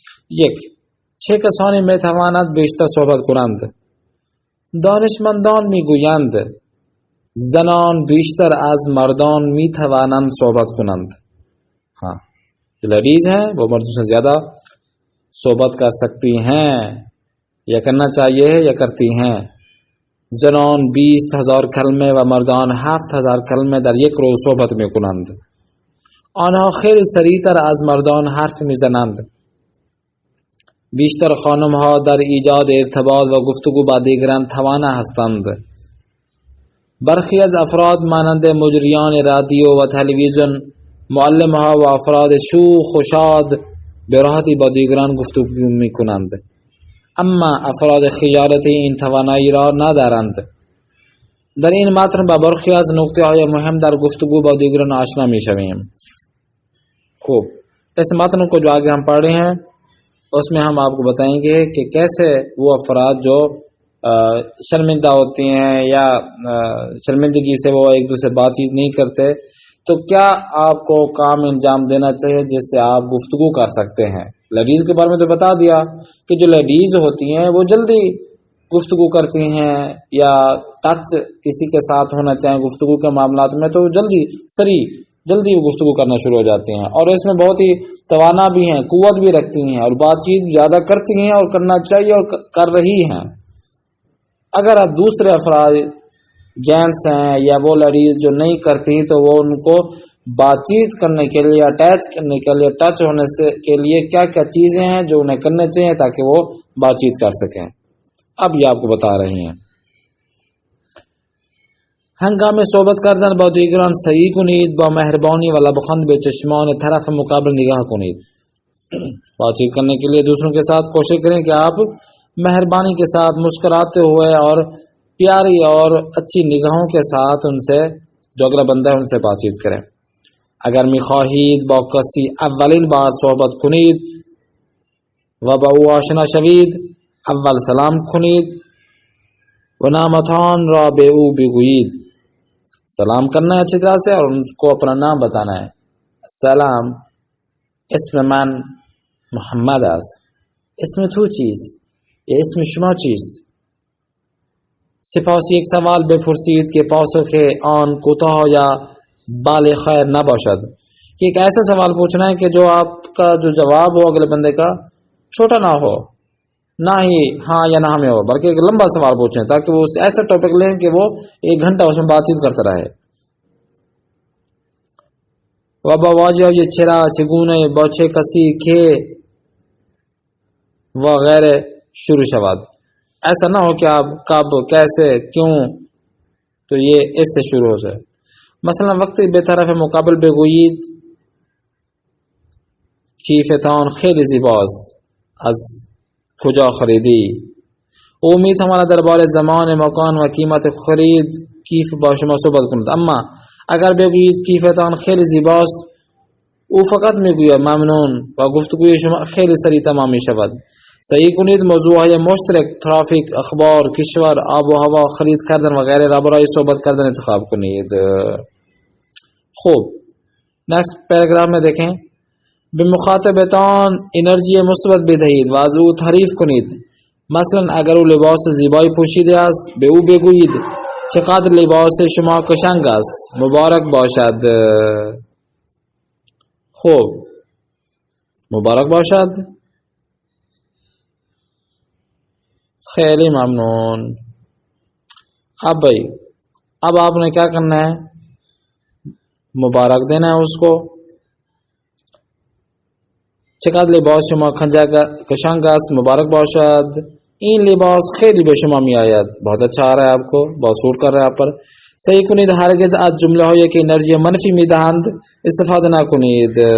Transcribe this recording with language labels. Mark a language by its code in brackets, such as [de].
[fa] یک، چه کسانی میتواند بیشتر صحبت کنند؟ دانشمندان میگویند زنان بیشتر از مردان میتوانند صحبت کنند. [ur] ہاں، جو لیڈیز ہیں وہ مردوں سے زیادہ صحبت کر سکتی ہیں، یا کرنا چاہیے یا کرتی ہیں. [fa] زنان 20,000 کلمه و مردان 7,000 کلمه در یک روز صحبت میکنند. آنها خیلی سریعتر از مردان حرف میزنند. بیشتر خانمها در ایجاد ارتباط و گفتگو با دیگران توانا هستند. برخی از افراد مانند مجریان رادیو و تلویزیون، معلمها و افراد شوخ و شاد به راحتی با دیگران گفتگو میکنند، اما افراد خجالتی این توانایی را ندارند. در این متن با برخی از نکته‌های مهم در گفتگو با دیگران آشنا میشویم. [ur] خوب، اس متن کو جو آگے ہم پڑھ رہے ہیں اس میں ہم آپ کو بتائیں گے کہ کیسے وہ افراد جو شرمندہ ہوتی ہیں یا شرمندگی سے وہ ایک دوسرے بات چیت نہیں کرتے، تو کیا آپ کو کام انجام دینا چاہیے جس سے آپ گفتگو کر سکتے ہیں. لیڈیز کے بارے میں تو بتا دیا کہ جو لیڈیز ہوتی ہیں وہ جلدی گفتگو کرتی ہیں، یا ٹچ کسی کے ساتھ ہونا چاہیں گفتگو کے معاملات میں تو جلدی وہ گفتگو کرنا شروع ہو جاتی ہیں، اور اس میں بہت ہی توانا بھی ہیں، قوت بھی رکھتی ہیں اور بات چیت زیادہ کرتی ہیں اور کرنا چاہیے اور کر رہی ہیں. اگر آپ دوسرے افراد جینٹس ہیں یا وہ لیڈیز جو نہیں کرتی تو وہ ان کو بات چیت کرنے کے لیے، اٹیچ کرنے کے لیے، ٹچ ہونے سے کے لیے کیا کیا چیزیں ہیں جو انہیں کرنے چاہیے تاکہ وہ بات چیت کر سکیں. اب یہ آپ کو بتا رہی ہیں. [fa] هنگام صحبت کردن با دیگران سعی کنید با مهربانی و لبخند به چشمان طرف مقابل نگاه کنید. [ur] بات چیت کرنے کے لیے دوسروں کے ساتھ کوشش کریں کہ آپ مہربانی کے ساتھ مسکراتے ہوئے اور پیاری اور اچھی نگاہوں کے ساتھ ان سے، جو اگلا بندہ ہے، ان سے بات چیت کریں. [fa] اگر میخواهید با کسی اولین بار صحبت کنید و با او آشنا شوید، اول سلام کنید و نامتان را به او بگویید. [ur] سلام کرنا ہے اچھی طرح سے اور ان کو اپنا نام بتانا ہے. [fa] سلام، اسم من محمد است. اسم تو چیست؟ یا اسم شما چیست؟ سپاس یک سوال بپرسید که پاسخ آن کوتاه یا بالغ خیر نباشد. [ur] کہ ایک ایسا سوال پوچھنا ہے کہ جو آپ کا جو جواب ہو اگلے بندے کا چھوٹا نہ ہو، نہ ہی ہاں یا نہ میں ہو، بلکہ ایک لمبا سوال پوچھیں تاکہ وہ ایسا ٹاپک لیں کہ وہ 1 گھنٹہ اس میں بات چیت کرتا رہے. [fa] و با واژه‌های چرا، چگونه، با چه کسی، که وغیرہ شروع شود. [ur] ایسا نہ ہو کہ آپ کب، کیسے، کیوں، تو یہ اس سے شروع ہو جائے. [fa] مثلا وقتی به طرف مقابل بگویید کیفتان خیلی زیباست، از کجا خریدی؟ او میتواند درباره زمان، مکان و قیمت خرید کیف با شما صحبت کند. اما اگر بگویید کیفتان خیلی زیباست، او فقط میگوید ممنون و گفتگوی شما خیلی سریع تمام میشود. صحیح کنید موضوع های مشترک ترافیک، اخبار، کشور، آب و هوا، خرید کردن و غیره را برای صحبت کردن انتخاب کنید. [ur] خوب، نیکست پیراگراف میں دیکھیں. [fa] به مخاطبتان انرژی مثبت بدهید و از او تعریف کنید. مثلا اگر او لباس زیبایی پوشیده است به او بگویید چقدر لباس شما قشنگ است، مبارک باشد. خوب، مبارک باشد. خیلی ممنون. [ur] اب بھائی اب آپ نے کیا کرنا ہے؟ مبارک دینا ہے اس کو. [fa] چقدر لباس شما قشنگ است، مبارک باشد. این لباس خیلی به شما می آید، [ur] بہت اچھا آ رہا ہے آپ کو، بہت سوٹ کر رہا ہے آپ پر. [fa] صحیح کنید هرگز از جمله هایی که انرژی منفی می دهند استفاده نکنید.